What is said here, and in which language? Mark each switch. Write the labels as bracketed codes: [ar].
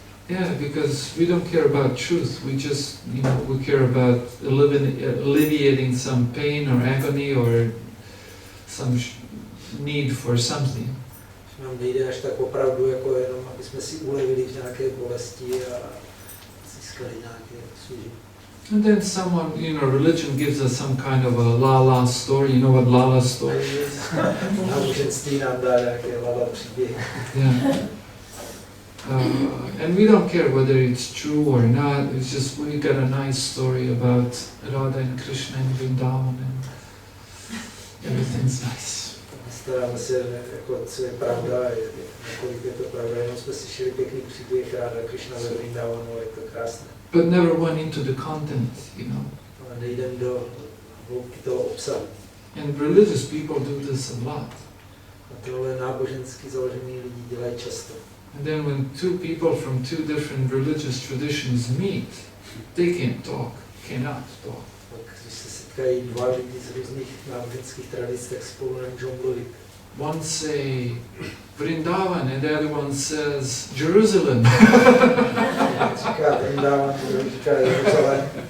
[en] Yeah, because we don't care about truth. We just, we care about alleviating some pain or agony or some need for something. [cs] Nám nejde až tak opravdu, jako jenom, aby jsme si ulevili v nějaké bolesti a získali nějaké služby. [en] And then someone, religion gives us some kind of a la-la story. You know what la-la story is? [cs] Náboženství nám dá nějaké la-la příběhy. [en] Yeah. And we don't care whether it's true or not. It's just we got a nice story about Radha and Krishna and Vrindavan and everything's nice. [cs] Staráme se, jako, co je pravda, nakolik je to pravda, jenom jsme slyšeli pěkný příběh Radha Krishna ve Vrindavanu, je to krásné. [en] But never went into the content, [cs] Ale nejdem do hloubky toho obsahu. [en] And religious people do this a lot. [cs] A tohle nábožensky založený lidi dělají často. [en] And then when two people from two different religious traditions meet, they can't talk, cannot talk. [cs] Tak když se setkají dva lidi z různých náboženských tradic, tak spolu nemůžou mluvit. [en] One say Vrindavan and the other one says Jerusalem. [cs] Říká Vrindavan, druhý říká Jeruzalém.